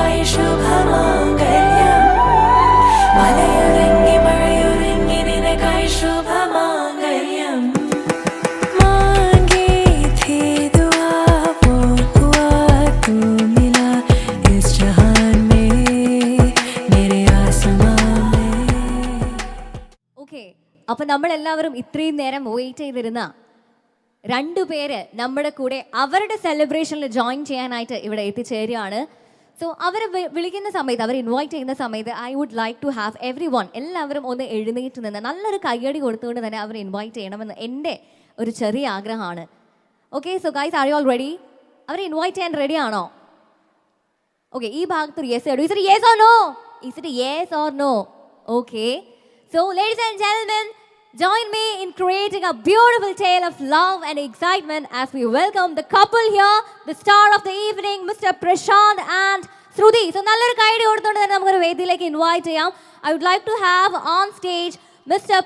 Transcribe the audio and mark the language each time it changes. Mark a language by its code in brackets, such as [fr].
[ml] ശുഭമാംഗല്യം മലയൊരുങ്ങി മഴയൊരുങ്ങി നിനക്കായി ശുഭമാംഗല്യം [hi] മാംഗേ थे दुआ वो हुआ तू मिला इस जहान में मेरे आसमां में. [ml] ഓക്കെ, അപ്പൊ നമ്മൾ എല്ലാവരും ഇത്രയും നേരം വെയിറ്റ് ചെയ്തിരുന്ന രണ്ടുപേര് നമ്മുടെ കൂടെ അവരുടെ സെലിബ്രേഷനിൽ ജോയിൻ ചെയ്യാനായിട്ട് ഇവിടെ എത്തിച്ചേരുകയാണ്. സോ അവർ വിളിക്കുന്ന സമയത്ത്, അവർ ഇൻവൈറ്റ് ചെയ്യുന്ന സമയത്ത് [en] I would like to have everyone, [ml] എല്ലാവരും ഒന്ന് എഴുന്നേറ്റ് നിന്ന് നല്ലൊരു കയ്യടി കൊടുത്തുകൊണ്ട് തന്നെ അവർ ഇൻവൈറ്റ് ചെയ്യണമെന്ന് എൻ്റെ ഒരു ചെറിയ ആഗ്രഹമാണ്. [en] Okay, so guys, are you all ready? [ml] അവരെ ഇൻവൈറ്റ് ചെയ്യാൻ റെഡി ആണോ? [en] okay, [ml] ഈ ഭാഗത്ത് ഒരു യെസ് കേട്ടു. [en] Is it yes or no? Is it yes or no? Okay, so ladies and gentlemen, join me in creating a beautiful tale of love and excitement as we welcome the couple here, the star of the evening, Mr. Prashant and Shruti. [ml] So നല്ലൊരു കൈയടി കൊടുത്തുകൊണ്ട് തന്നെ നമുക്കൊരു വേദിയിലേക്ക് invite ചെയ്യാം. [en] I would like to have on stage Mr.